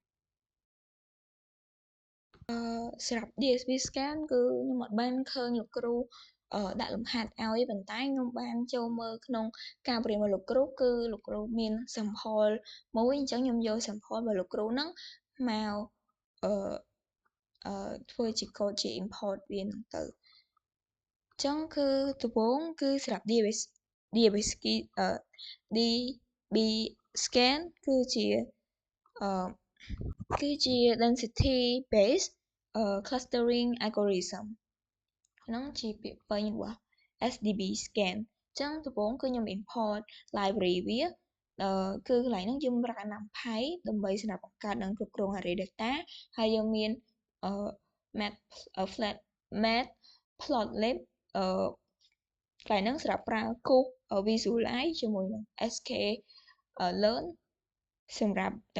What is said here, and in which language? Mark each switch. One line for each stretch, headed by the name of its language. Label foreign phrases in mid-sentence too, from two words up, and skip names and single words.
Khmer: សម្រាប់ DSP scan គឺខ្ញុំអត់បានឃើញលោកគ្រូដាក់លំហាត់ឲ្យប៉ុន្តែខ្ញុំបានចូលមើលក្នុងការបង្រៀនរបស់លោកគ្រូគឺលោកគ្រូមាន sample មួយអញ្ចឹងខ្ញុំយក sample របស់លោកគ្រូហ្នឹងមកធ្វើជា code ជា import វាហ្នឹងទៅអញ្ចឹងគឺដំបូងគឺសម្រាប់ DB scan គឺជា
English: density based clustering algorithm
Khmer: ហ្នឹងជាពាក្យពេញរបស់ SDB scan អញ្ចឹងដំបូងគឺខ្ញុំ
English: import library
Khmer: វាគឺកន្លែងហ្នឹងយើងប្រើ NumPy ដើម្បីសម្រាប់បង្កើតនិងគ្រប់គ្រង
English: array data
Khmer: ហើយយើងមានmatplotlib កន្លែងហ្នឹងសម្រាប់ប្រើគូស visualize ជាមួយនឹង sklearn សម្រាប់